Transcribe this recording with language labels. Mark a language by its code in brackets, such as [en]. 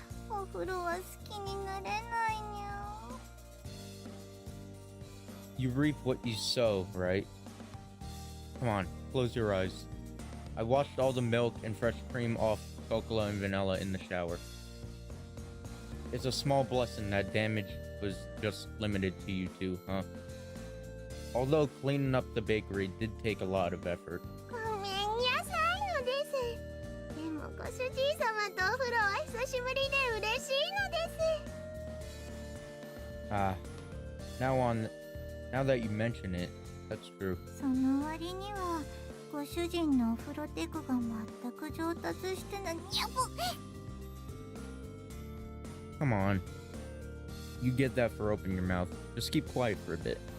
[ja] お風呂は好きになれないにゃ。 [en] You reap what you sow, right? Come on, close your eyes. I washed all the milk and fresh cream off Cocoa and Vanilla in the shower. It's a small blessing that damage was just limited to you two, huh? Although cleaning up the bakery did take a lot of effort. [ja] ごめんなさいのです。でもご主人様とお風呂は久しぶりで嬉しいのです。 [en] Now that you mention it, that's true. [ja] その割にはご主人のお風呂テクが全く上達してない。やぼ。 [en] Come on. You get that for opening your mouth. Just keep quiet for a bit.